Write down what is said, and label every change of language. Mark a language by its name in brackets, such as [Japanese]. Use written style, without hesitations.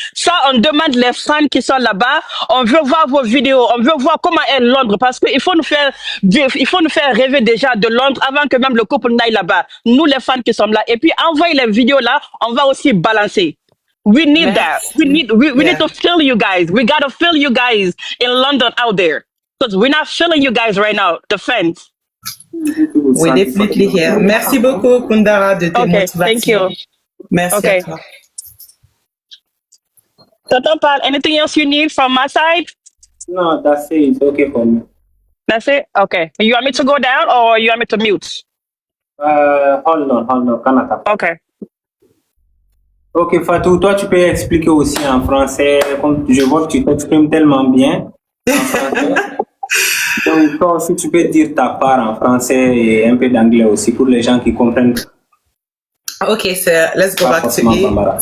[French] Ça, on demande les fans qui sont là-bas, on veut voir vos vidéos, on veut voir comment est Londres, parce qu'il faut nous faire rêver déjà de Londres avant que même le couple n'aille là-bas. Nous, les fans qui sommes là. Et puis, envoyez les vidéos là, on va aussi balancer. [English] We need that. We need to feel you guys. We gotta feel you guys in London out there. Because we're not feeling you guys right now, the fans. We're definitely here. [French] Merci beaucoup, Kundara, de tes motivations. [English] Thank you. [French] Merci à toi. [English] Tonton Pal, anything else you need from my side? No, that's it. It's okay for me. That's it? Okay. You want me to go down or you want me to mute? Hold on, Kanata. Okay. [French] Ok, Fatou, toi tu peux expliquer aussi en français, comme je vois que tu t'exprimes tellement bien en français. Donc toi aussi tu peux dire ta part en français et un peu d'anglais aussi pour les gens qui comprennent. [English] Okay, so let's go back to it.